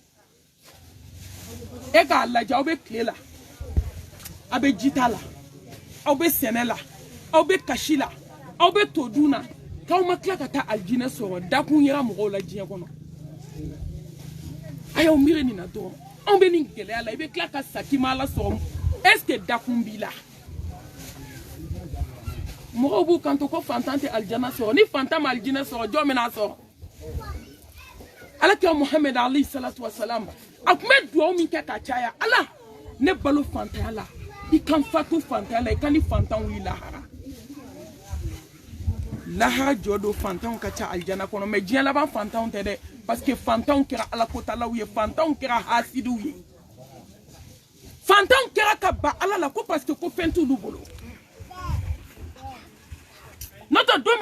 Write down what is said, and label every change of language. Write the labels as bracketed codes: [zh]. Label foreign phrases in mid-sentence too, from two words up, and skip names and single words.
[bm] e k'a lajɛ aw bɛ tile la aw bɛ jita la aw bɛ sɛnɛ la aw bɛ kasi la aw bɛ to dun na k'aw ma tila ka taa alijinɛ sɔrɔ dakun yera mɔgɔw la diɲɛ kɔnɔ a y'aw miiri nin na dɔrɔn anw bɛ nin gɛlɛya la i bɛ tila ka sakima ala sɔrɔ [fr] est-ce que [bm] dakun b'i la mɔgɔw b'u kanto ko fantan tɛ alijana sɔrɔ ni fantan ma alijinɛ sɔrɔ jɔn bɛna sɔrɔ alakira muhammed alayhi salatu wasalam a tun bɛ duwawu min kɛ ka caya ala ne balo fantanya la i kan fatu fantanya la i kan ni fantan wuli lahara lahara jɔ don fantanw ka ca alijana kɔnɔ mais diɲɛ laban fantanw tɛ dɛ [fr] parce que [bm] fantanw kɛra alakotalaw ye fantanw kɛra hasidiw ye fantanw kɛra ka ba ala la ko [fr] parce que [bm] ko fɛn t'olu bolo n'o tɛ don min